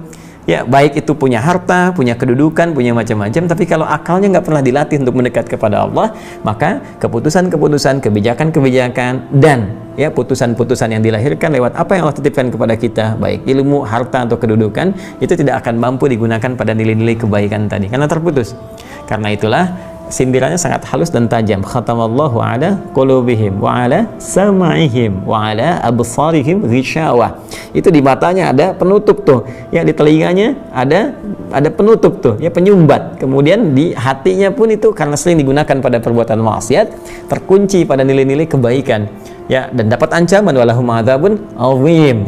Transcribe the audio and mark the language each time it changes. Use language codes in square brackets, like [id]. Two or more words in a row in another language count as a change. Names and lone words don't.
[id] Ya, baik itu punya harta, punya kedudukan, punya macam-macam, tapi kalau akalnya nggak pernah dilatih untuk mendekat kepada Allah, maka keputusan-keputusan, kebijakan-kebijakan, dan ya putusan-putusan yang dilahirkan lewat apa yang Allah titipkan kepada kita, baik ilmu, harta, atau kedudukan, itu tidak akan mampu digunakan pada nilai-nilai kebaikan tadi, karena terputus. Karena itulah sindirannya sangat halus dan tajam. [ar] ختم الله على قلوبهم وعلى سمعهم وعلى أبصارهم غشاوة. [id] Itu di matanya ada penutup tuh, ya di telinganya ada penutup tuh, ya penyumbat. Kemudian di hatinya pun itu karena sering digunakan pada perbuatan maksiat, terkunci pada nilai-nilai kebaikan. Ya, dan dapat ancaman [ar] ولهم عذاب عظيم.